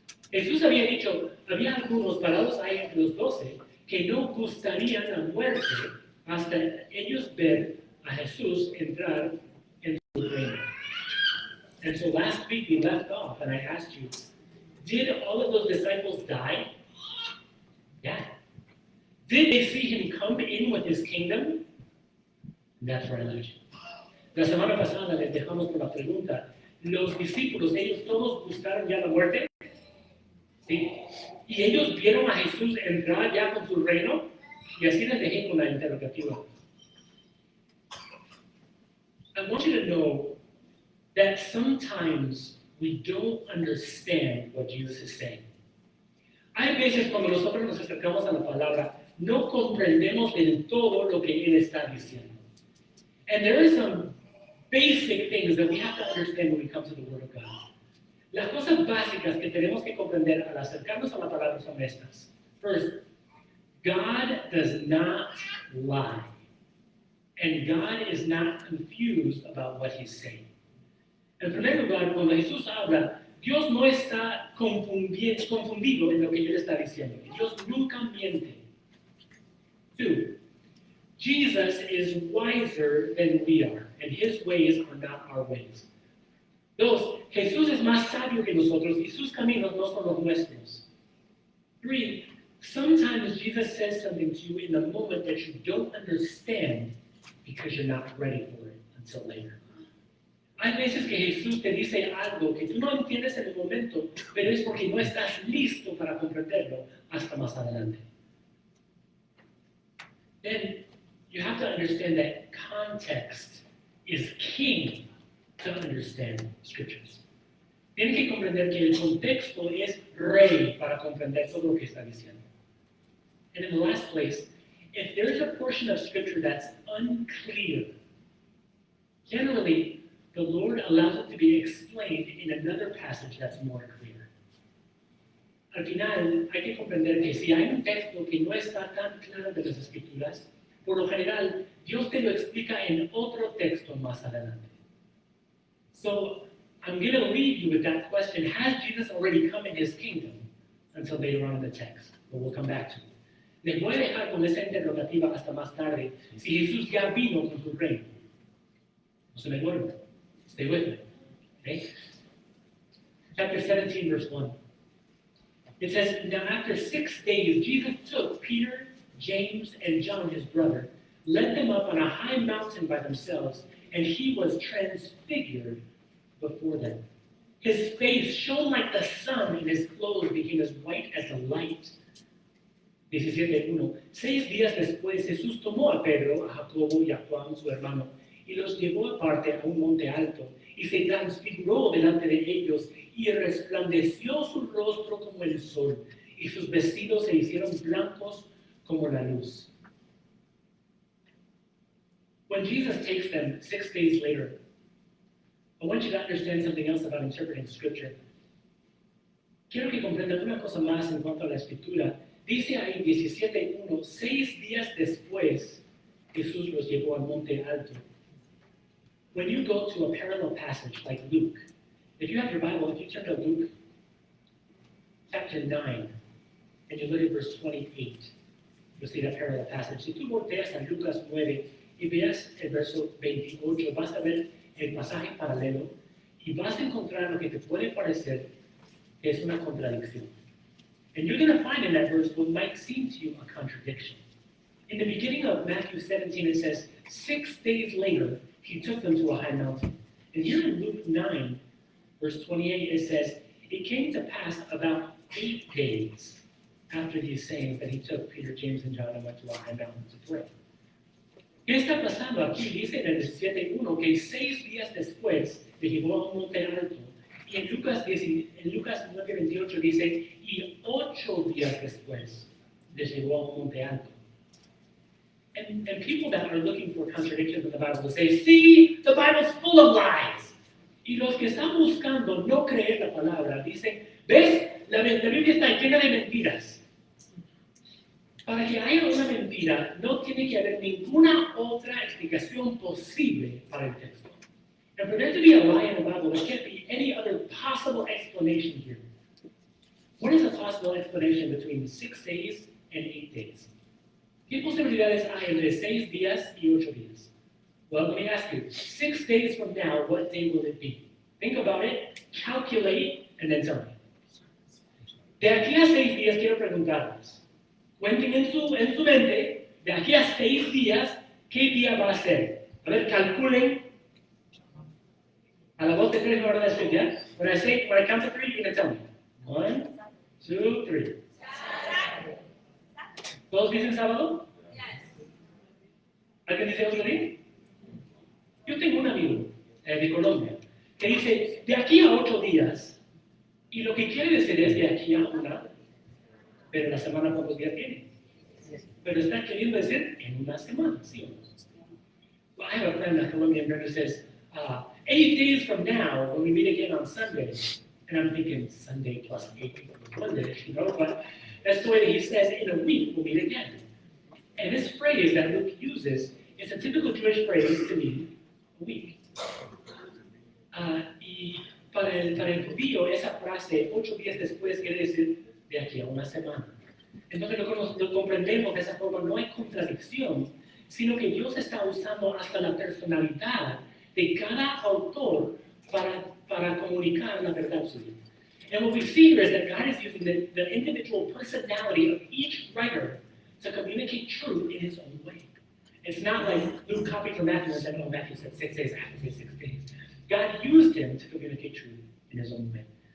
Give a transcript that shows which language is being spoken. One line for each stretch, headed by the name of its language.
Spanish: Jesús había dicho, había algunos parados ahí entre los 12 que no gustarían la muerte hasta ellos ver a Jesús entrar en su reino.
English: And so last week we left off and I asked you, did all of those disciples die? Yeah. Did they see him come in with his kingdom? That's where I left you.
Spanish: La semana pasada les dejamos con la pregunta, ¿los discípulos, ellos todos buscaron ya la muerte? Sí. ¿Y ellos vieron a Jesús entrar ya con su reino? Y así les dejé con la interrogativa.
English: I want you to know that sometimes we don't understand what Jesus is saying.
Spanish: Hay veces cuando nosotros nos acercamos a la palabra, no comprendemos del todo lo que Él está diciendo.
English: And there are some basic things that we have to understand when we come to the Word of God.
Spanish: Las cosas básicas que tenemos que comprender al acercarnos a la palabra son estas.
English: First, God does not lie. And God is not confused about what He's saying.
Spanish: En primer lugar, cuando Jesús habla, Dios no está confundido en lo que Él está diciendo. Dios nunca miente.
English: Two, Jesus is wiser than we are, and His ways are not our ways.
Spanish: Dos, Jesús es más sabio que nosotros y sus caminos no son los nuestros.
English: Three, sometimes Jesus says something to you in the moment that you don't understand because you're not ready for it until later.
Spanish: Hay veces que Jesús te dice algo que tú no entiendes en el momento, pero es porque no estás listo para comprenderlo hasta más adelante.
English: Then you have to understand that context is king to understand scriptures.
Spanish: Tienes que comprender que el contexto es rey para comprender todo lo que está diciendo.
English: And in the last place, if there's a portion of scripture that's unclear, generally the Lord allows it to be explained in another passage that's more clear.
Spanish: Al final, hay que comprender que si hay un texto que no está tan claro de las Escrituras, por lo general, Dios te lo explica en otro texto más adelante.
English: So, I'm going to leave you with that question. Has Jesus already come in His kingdom? Until later on in the text, but we'll come back to it.
Spanish: Les voy a dejar con esa interrogativa hasta más tarde, si Jesús ya vino con su reino. No se me duerme.
English: Stay with me. Okay? Chapter 17, verse 1. It says, now after 6 days, Jesus took Peter, James, and John, his brother, led them up on a high mountain by themselves, and He was transfigured before them. His face shone like the sun, and His clothes became as white as the light. 17:1.
Spanish: 6 días después, Jesús tomó a Pedro, a Jacobo y a Juan, su hermano, y los llevó aparte a un monte alto, y se transfiguró delante de ellos, y resplandeció su rostro como el sol, y sus vestidos se hicieron blancos como la luz.
English: When Jesus takes them 6 days later, I want you to understand something else about interpreting Scripture.
Spanish: Quiero que comprendan una cosa más en cuanto a la Escritura. Dice ahí 17:1, 6 días después, Jesús los llevó al monte alto.
English: When you go to a parallel passage like Luke, if you have your Bible, if you turn to Luke chapter 9, and you look at verse 28, you'll see that parallel passage.
Spanish: Si tú volteas a Lucas 9 y veas el verso 28, vas a ver el pasaje paralelo y vas a encontrar lo que te puede parecer que es una contradicción.
English: And you're going to find in that verse what might seem to you a contradiction. In the beginning of Matthew 17, it says, 6 days later, He took them to a high mountain. And here in Luke 9, verse 28, it says, it came to pass about 8 days after these sayings that He took Peter, James, and John and went to a high mountain to pray.
Spanish: ¿Qué está pasando aquí? Dice en el 17:1 que 6 días después le llevó a un monte alto. Y en Lucas 9:28 dice, y 8 días después les llevó a un monte alto.
English: And people that are looking for contradictions in the Bible will say, see, the Bible's full of lies.
Spanish: Y los que están buscando no creer la palabra dicen, ¿ves? La Biblia está llena de mentiras. Para que haya una mentira, no tiene que haber ninguna otra explicación posible para el texto.
English: And for there to be a lie in the Bible, there can't be any other possible explanation here. What is a possible explanation between 6 days and 8 days?
Spanish: ¿Qué posibilidades hay entre 6 días y 8 días?
English: Well, let me ask you, 6 days from now, what day will it be? Think about it, calculate, and then tell me.
Spanish: De aquí a 6 días quiero preguntarles, cuenten en su mente, de aquí a 6 días, ¿qué día va a ser? A ver, calculen. A la voz de 3 me van a decir, ¿ya?
English: When I count to 3, you're going to tell me. 1, 2, 3.
Spanish: ¿Todos dicen sábado? ¿Alguien dice otro día? Yo tengo un amigo de Colombia que dice, de aquí a 8 días, y lo que quiere decir es de aquí a 1, pero la semana pocos días tiene. Pero está queriendo decir en una semana, ¿sí o no?
English: Well, I have a friend, a Colombian friend, who says, 8 days from now, when we meet again on Sunday, and I'm thinking Sunday plus 8 equals Monday, you know, but that's the way that he says, in a week we'll meet again. And this phrase that Luke uses is a typical Jewish phrase to mean a week.
Spanish: Y para el judío, esa frase, 8 días después, quiere decir de aquí a una semana. Entonces lo comprendemos de esa forma, no hay contradicción, sino que Dios está usando hasta la personalidad de cada autor para comunicar la verdad suya.
English: And what we see here is that God is using the individual personality of each writer to communicate truth in his own way. It's not like Luke copied from Matthew and said, oh, Matthew said 6 days, Matthew said 6 days. God used him to communicate truth in his own way.